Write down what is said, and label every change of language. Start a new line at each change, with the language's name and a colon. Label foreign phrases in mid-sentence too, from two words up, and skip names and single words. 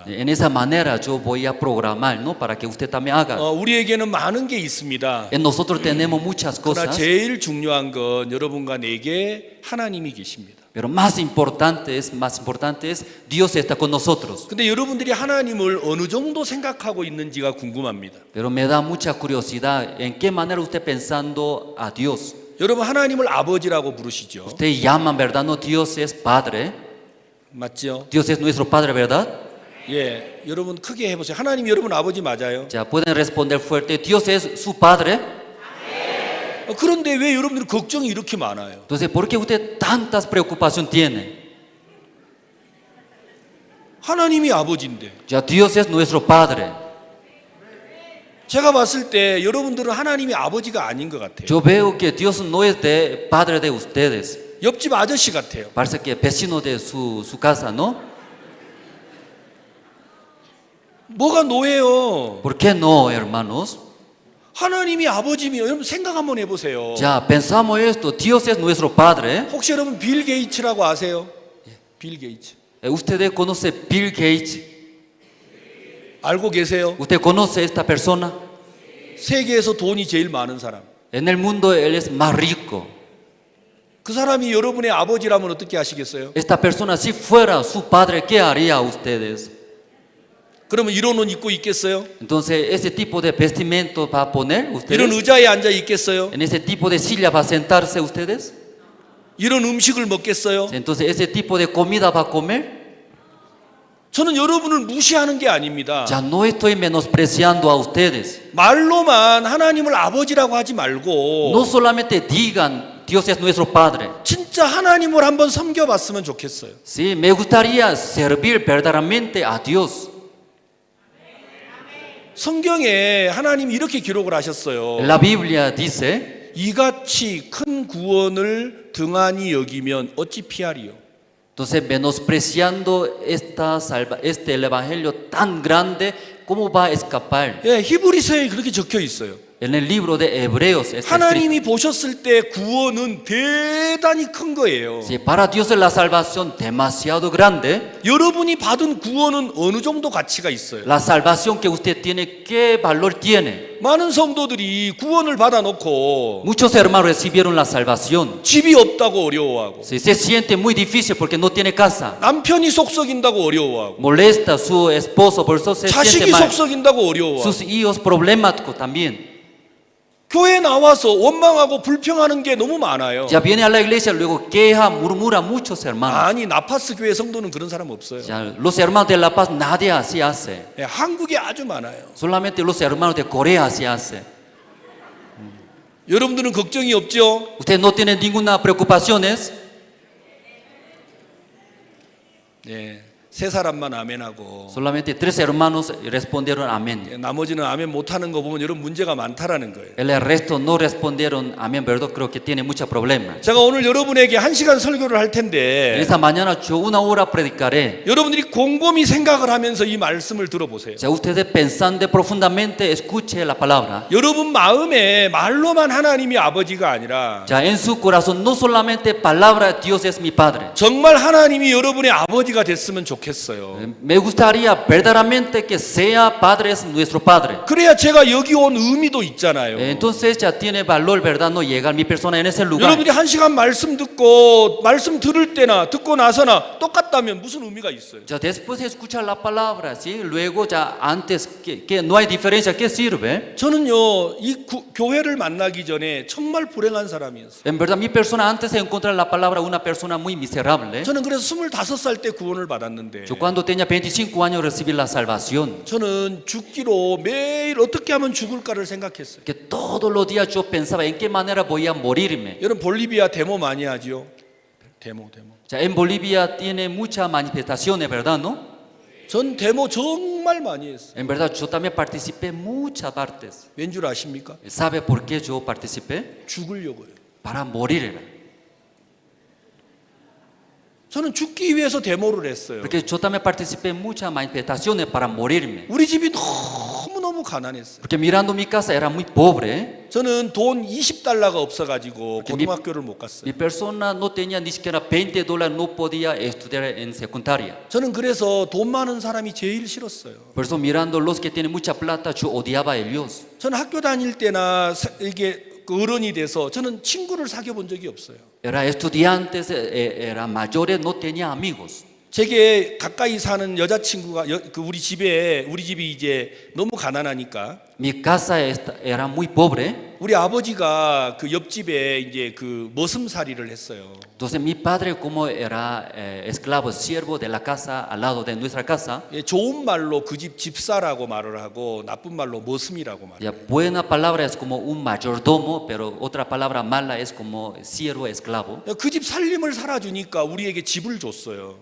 Spanish: En esa manera yo voy a programar, ¿no? Para que usted también haga.
Korean: 우리에게는 많은 게 있습니다.
Spanish: En nosotros tenemos muchas
Korean: 그러나
Spanish: cosas,
Korean: 제일 중요한 건 여러분과 내게 하나님이 계십니다.
Spanish: pero más importante es Dios está con nosotros.
Korean: 근데 여러분들이 하나님을 어느 정도 생각하고 있는지가 궁금합니다.
Spanish: Pero me da mucha curiosidad en qué manera usted pensando a Dios.
Korean: 여러분 하나님을 아버지라고 부르시죠.
Spanish: Usted llaman, ¿verdad? No, Dios es Padre.
Korean: 맞죠?
Spanish: Dios es nuestro Padre, ¿verdad?
Korean: 예, 여러분 크게 해보세요. 하나님 여러분 아버지 맞아요?
Spanish: Ya pueden responder fuerte. Dios es su Padre.
Korean: 그런데 왜 여러분들 걱정이 이렇게 많아요?
Spanish: Entonces, ¿por qué usted tantas preocupaciones tiene?
Korean: 하나님이 아버지인데.
Spanish: Ya Dios es nuestro Padre.
Korean: 제가 봤을 때 여러분들은 하나님이 아버지가 아닌 것 같아요.
Spanish: Yo veo que Dios no es de Padre de ustedes.
Korean: 옆집 아저씨 같아요.
Spanish: Parece que vecino de su casa, ¿no?
Korean: 뭐가 노예요?
Spanish: ¿Por qué no, hermanos?
Korean: 하나님이 아버지면 여러분 생각 한번 해보세요.
Spanish: Ya pensamos esto. Dios es nuestro Padre.
Korean: 혹시 여러분 빌 게이츠라고 아세요? 빌 게이츠.
Spanish: ¿Ustedes conocen Bill Gates?
Korean: 알고 계세요?
Spanish: ¿Usted conoce esta persona?
Korean: 세계에서 돈이 제일 많은 사람.
Spanish: En el mundo él es más rico.
Korean: 그 사람이 여러분의 아버지라면 어떻게 하시겠어요?
Spanish: Esta persona si fuera su padre, ¿qué haría ustedes?
Korean: 그러면 이런 옷 입고 있겠어요?
Spanish: Entonces, ese tipo de vestimento va a poner
Korean: 이런
Spanish: ustedes.
Korean: 의자에 앉아 있겠어요?
Spanish: En ese tipo de silla va a sentarse ustedes.
Korean: 이런 음식을 먹겠어요?
Spanish: Entonces, ese tipo de comida va a comer.
Korean: 저는 여러분을 무시하는 게 아닙니다.
Spanish: Ya no estoy menospreciando a ustedes.
Korean: 말로만 하나님을 아버지라고 하지 말고
Spanish: No solamente digan Dios es nuestro Padre.
Korean: 진짜 하나님을 한번 섬겨봤으면 좋겠어요.
Spanish: Sí, me gustaría servir verdaderamente a Dios.
Korean: 성경에 하나님이 이렇게 기록을 하셨어요.
Spanish: La Biblia dice,
Korean: 이같이 큰 구원을 등한히 여기면 어찌 피하리요?
Spanish: entonces menospreciando el evangelio tan grande, ¿cómo va a escapar?
Korean: 예, 히브리서에 그렇게 적혀 있어요.
Spanish: En el libro de Hebreos está escrito.
Korean: 하나님이 보셨을 때 구원은 대단히 큰 거예요.
Spanish: Sí, para Dios es la salvación demasiado grande.
Korean: 여러분이 받은 구원은 어느 정도 가치가 있어요.
Spanish: La salvación que usted tiene, ¿qué valor tiene?
Korean: 많은 성도들이 구원을 받아놓고
Spanish: Muchos hermanos recibieron la salvación.
Korean: 집이 없다고 어려워하고
Spanish: Sí, se siente muy difícil porque no tiene casa.
Korean: 남편이 속썩인다고 어려워하고
Spanish: Molesta a su esposo, por eso se siente
Korean: 자식이
Spanish: mal.
Korean: 속썩인다고 어려워하고
Spanish: Sus hijos problemáticos también.
Korean: 교회 나와서 원망하고 불평하는 게 너무 많아요.
Spanish: Ya viene a la iglesia, luego queja, murmura muchos hermanos.
Korean: 아니 나파스 교회 성도는 그런 사람 없어요.
Spanish: Ya, los hermanos de La Paz nadie así hace.
Korean: 예, 한국에 아주 많아요.
Spanish: Solamente los hermanos de Corea así hace.
Korean: 여러분들은 걱정이 없죠?
Spanish: Ustedes no tienen ninguna preocupaciones.
Korean: 예, 세 사람만 아멘하고
Spanish: Solamente 3 hermanos respondieron amén.
Korean: 예, 나머지는 아멘 못하는 거 보면 여러분 문제가 많다라는 거예요.
Spanish: El resto no respondieron amén, ¿verdad? Creo que tiene muchos problemas.
Korean: 제가 오늘 여러분에게 1시간 설교를 할
Spanish: En
Korean: 텐데
Spanish: esta mañana yo 1 hora predicaré.
Korean: 여러분들이 곰곰이 생각을 하면서 이 말씀을 들어보세요.
Spanish: Ya ustedes pensando profundamente, escuche la palabra.
Korean: 여러분 마음에 말로만 하나님이 아버지가 아니라
Spanish: Ya en su corazón no solamente palabra Dios es mi Padre.
Korean: 정말 하나님이 여러분의 아버지가 됐으면 좋겠어요.
Spanish: Me gustaría verdaderamente que sea Padre es nuestro Padre.
Korean: 그래야 제가 여기 온 의미도 있잖아요.
Spanish: Entonces ya tiene valor, ¿verdad? No llegar mi persona en ese lugar.
Korean: 여러분이 1시간 말씀 듣고 말씀 들을 때나 듣고 나서나 똑같다면 무슨 의미가 있어요?
Spanish: Ya después de escuchar la palabra, ¿sí? Luego ya antes que no hay diferencia, ¿qué sirve?
Korean: 저는요 이 교회를 만나기 전에 정말 불행한 사람이었어요.
Spanish: En verdad mi persona antes de encontrar la palabra una persona muy miserable.
Korean: 저는 그래서 25살 때 구원을 받았는데
Spanish: Yo cuando tenía 25 años recibí la salvación.
Korean: 저는 죽기로 매일 어떻게 하면 죽을까를 생각했어요.
Spanish: Que todos los días yo pensaba en qué manera voy a morirme.
Korean: 여러분 볼리비아 데모 많이 하죠? 데모.
Spanish: Ya en Bolivia tiene muchas manifestaciones, ¿verdad? ¿No?
Korean: 전 데모 정말 많이 했어요.
Spanish: En verdad yo también participé en muchas partes.
Korean: 왠 줄 아십니까?
Spanish: ¿Sabe por qué yo participé?
Korean: 죽으려고요.
Spanish: Para morir.
Korean: 저는 죽기 위해서 데모를 했어요.
Spanish: Porque yo también participé en muchas manifestaciones para morirme.
Korean: 우리 집이 너무너무 가난했어요.
Spanish: Porque mirando mi casa era muy pobre.
Korean: 저는 돈 20달러가 없어가지고 고등학교를 못 갔어요.
Spanish: Mi persona no tenía ni siquiera $20, no podía estudiar en secundaria.
Korean: 저는 그래서 돈 많은 사람이 제일 싫었어요.
Spanish: Por eso mirando los que tienen mucha plata, yo odiaba a ellos.
Korean: 저는 학교 다닐 때나 이게 어른이 돼서 저는 친구를 사귀어 본 적이 없어요.
Spanish: Era estudiantes, era mayores, no tenía amigos.
Korean: 제게 가까이 사는 여자친구가 우리 집이 이제 너무 가난하니까
Spanish: Mi casa era muy pobre.
Korean: 우리 아버지가 그 옆집에 이제 그 머슴살이를 했어요.
Spanish: Entonces mi padre como era esclavo, siervo de la casa al lado de nuestra casa.
Korean: 예, 좋은 말로 그 집 집사라고 말을 하고 나쁜 말로 머슴이라고 말해요.
Spanish: Ya buena palabra es como un mayordomo, pero otra palabra mala es como siervo esclavo.
Korean: 그 집 살림을 살아주니까 우리에게 집을 줬어요.